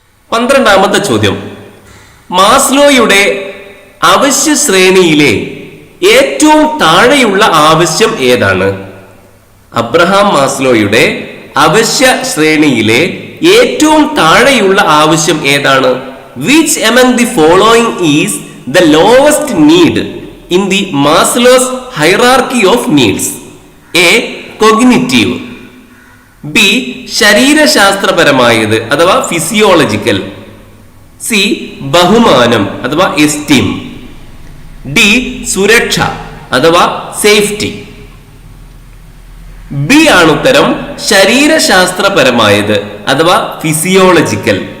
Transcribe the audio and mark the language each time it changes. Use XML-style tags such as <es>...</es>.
<ml>12ാമത്തെ ചോദ്യം, മാസ്ലോയുടെ അവശ്യ ശ്രേണിയിലെ ഏറ്റവും താഴെയുള്ള ആവശ്യം ഏതാണ്? അബ്രഹാം മാസ്ലോയുടെ അവശ്യ ശ്രേണിയിലെ ഏറ്റവും താഴെയുള്ള ആവശ്യം ഏതാണ്?</ml> <en>Which among the following is the lowest need in the Maslow's hierarchy of needs? A, cognitive.</en> <ml>B, ശരീരശാസ്ത്രപരമായത് അഥവാ ഫിസിയോളജിക്കൽ. സി, ബഹുമാനം അഥവാ എസ്റ്റീം. ഡി, സുരക്ഷ അഥവാ സേഫ്റ്റി. ബി ആണ് ഉത്തരം, ശരീരശാസ്ത്രപരമായത് അഥവാ ഫിസിയോളജിക്കൽ.</ml>